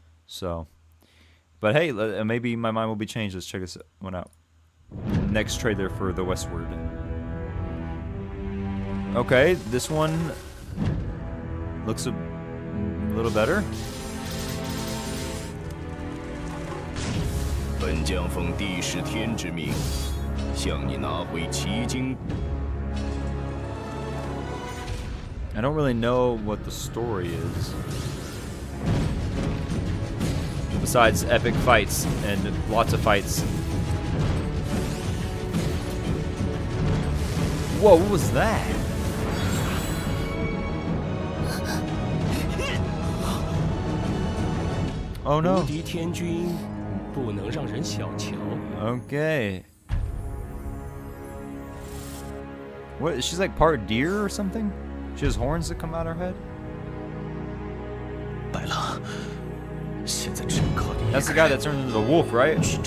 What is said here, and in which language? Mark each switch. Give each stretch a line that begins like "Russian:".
English: So, but hey, maybe my mind will be changed. Let's check this one out. Next trailer for The Westward. Okay, this one looks a little better.
Chinese: 本将奉帝释天之命，向你拿回奇经。
English: I don't really know what the story is. Besides epic fights and lots of fights. Whoa, what was that? Oh no.
Chinese: 无敌天君不能让人小瞧。
English: Okay. What? She's like part deer or something? She has horns that come out her head? That's the guy that turned into the wolf, right?